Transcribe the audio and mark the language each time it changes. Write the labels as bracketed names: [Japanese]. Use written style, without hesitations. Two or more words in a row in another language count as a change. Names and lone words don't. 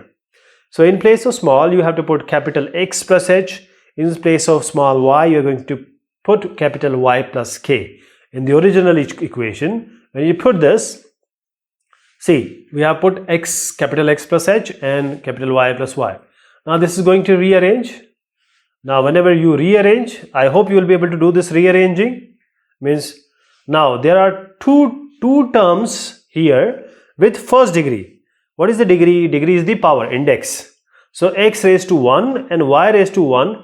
[English] So in place of small, you have to put capital X plus h. In place of small y, you're going to put capital Y plus k. In the original equation, when you put this, see, we have put x, capital X plus h and capital Y plus y. Now this is going to rearrange. Now whenever you rearrange, I hope you will be able to do this rearranging. Means now there are two terms here with first degree. What is the degree? Degree is the power index. So x raised to 1 and y raised to 1.